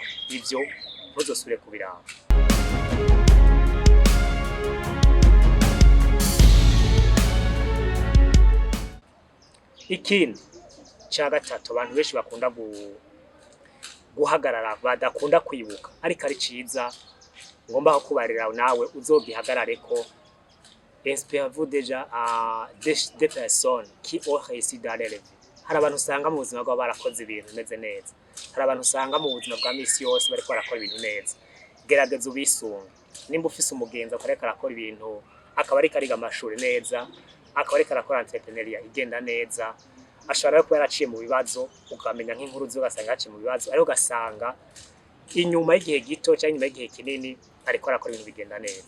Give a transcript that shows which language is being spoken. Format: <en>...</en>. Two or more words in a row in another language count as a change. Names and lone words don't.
<rn>Ivyo ntuzosubire kubiraba. Ikindi ca gatatu abantu benshi bakunda guhagarara badakunda kwibuka ariko ari ciza ngomba kubarira nawe uzogihagarareko.</rn> <fr>Inspirez-vous déjà à des personnes qui ont réussi dans leur vie.</fr> <rn>Hari abantu usanga mu buzima bwabo barakoze ibintu bimeze neza. Hari abantu usanga mu buzima bwa misi yose bariko barakora ibintu neza. Gerageza ubisunge. Nimba ufise umugenzi akareka arakora ibintu akaba ariko ariga amashuri neza, akaba ariko arakora entrepreneuria igenda neza, ashobora kuba yaraciye mu bibazo ukamenya nk'inkuru ugasanga yaciye mu bibazo ariko ugasanga inyuma y'igihe gito cyangwa inyuma y'igihe kinini ariko arakora ibintu bigenda neza.</rn>